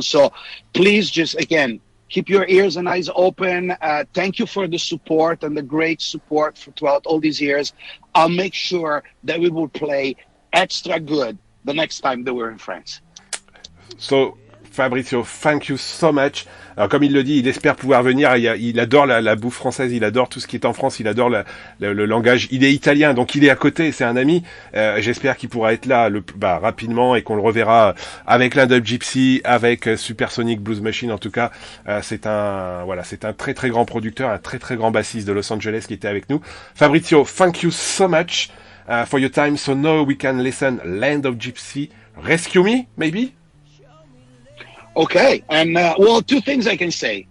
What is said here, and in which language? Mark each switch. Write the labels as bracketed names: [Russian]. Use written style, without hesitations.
[English] So please just, again, keep your ears and eyes open. Thank you for the support and the great support throughout all these years. I'll make sure that we will play extra good the next time that we're in France. So, Fabrizio, thank you so much. [French] Alors, comme il le dit, il espère pouvoir venir. Il adore la bouffe française, il adore tout ce qui est en France, il adore le langage. Il est italien, donc il est à côté, c'est un ami. J'espère qu'il pourra être là rapidement et qu'on le reverra avec l'Inde Gypsy, avec Supersonic Blues Machine. En tout cas, c'est un très très grand producteur, un très très grand bassiste de Los Angeles qui était avec nous. [English] Fabrizio, thank you so much for your time. So now we can listen Land of Gypsy. Rescue Me, maybe? Okay, and well, two things I can say.